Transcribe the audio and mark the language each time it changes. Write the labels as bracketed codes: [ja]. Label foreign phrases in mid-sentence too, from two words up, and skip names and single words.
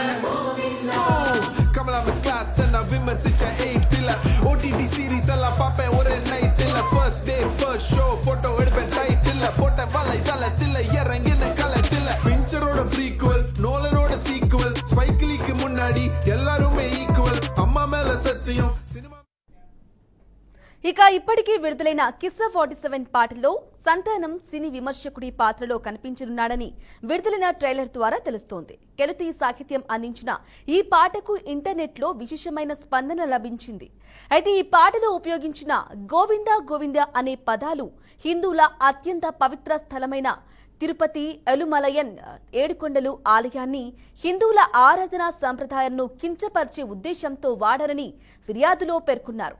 [ta] கமலா மிஸ் கிளாஸ் நான் விமர்சிச்ச 8th இல்ல, [en] OTT series [ta] எல்லாம் பாப்பேன் ஒரே நைட் இல்ல, [en] first day first show [ta] போட்டோ எடுப்பேன் டைட் இல்ல, போட்ட வலை தளத்தில் இறங்கின கலத்தில், பிஞ்சரோட ப்ரீக்வல், நோலனோட சீக்வல், ஸ்பைக்கிலிக்கு முன்னாடி எல்லாருமே ஈக்குவல், அம்மா மேல சத்தியம், சினிமா. [te] ఇక ఇప్పటికే విడుదలైన కిస్సా 47 పాటలో సంతానం సినీ విమర్శకుడి పాత్రలో కనిపించనున్నాడని విడుదలైన ట్రైలర్ ద్వారా తెలుస్తోంది. కెలుతి సాహిత్యం అందించిన ఈ పాటకు ఇంటర్నెట్లో విశేషమైన స్పందన లభించింది. అయితే ఈ పాటలో ఉపయోగించిన గోవిందా గోవిందా అనే పదాలు హిందువుల అత్యంత పవిత్ర స్థలమైన తిరుపతి ఎలుమలయన్ ఏడుకొండలు ఆలయాన్ని, హిందువుల ఆరాధనా సంప్రదాయాలను కించపరిచే ఉద్దేశంతో వాడారని ఫిర్యాదులో పేర్కొన్నారు.